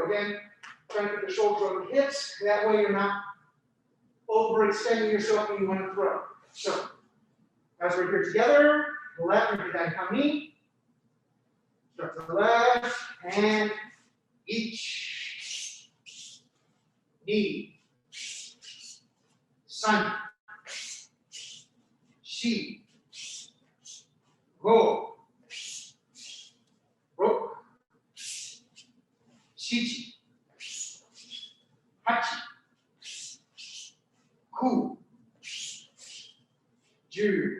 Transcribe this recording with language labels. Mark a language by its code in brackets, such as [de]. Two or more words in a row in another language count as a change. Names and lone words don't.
[en] Again, try to put the shoulders over the hips. That way you're not overextending yourself when you want to throw. So, as we're here together, left and right hanmi. Start to the left, and each, [ja] ni, san, shi, go, roku, shichi, hachi, ku, ju.